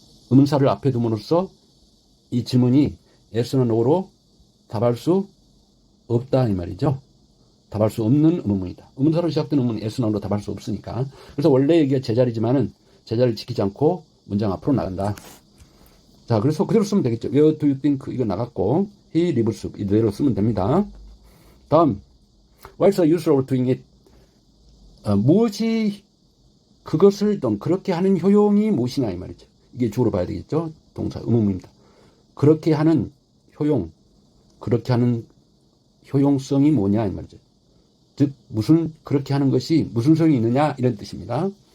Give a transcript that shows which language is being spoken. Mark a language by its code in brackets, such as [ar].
[ko] 의문사를 앞에 둠으로써 이 질문이 yes나 no로 답할 수 없다 이 말이죠. 답할 수 없는 의문문이다. 의문사로 시작된 의문은 yes나 no로 답할 수 없으니까. 그래서 원래 이게 제자리지만은 제자리를 지키지 않고 문장 앞으로 나간다. 자, 그래서 그대로 쓰면 되겠죠. [en] Where do you think [ko] 이거 나갔고 [en] he lives [ko] 이대로 쓰면 됩니다. [en] 다음 what's the use of doing it? [ko] 무엇이 그것을 그렇게 하는 효용이 무엇이냐 이 말이죠. 이게 주어로 봐야 되겠죠. 동사 의문문입니다. 그렇게 하는 효용, 그렇게 하는 효용성이 뭐냐 이 말이죠. 즉 그렇게 하는 것이 무슨 소용이 있느냐 이런 뜻입니다.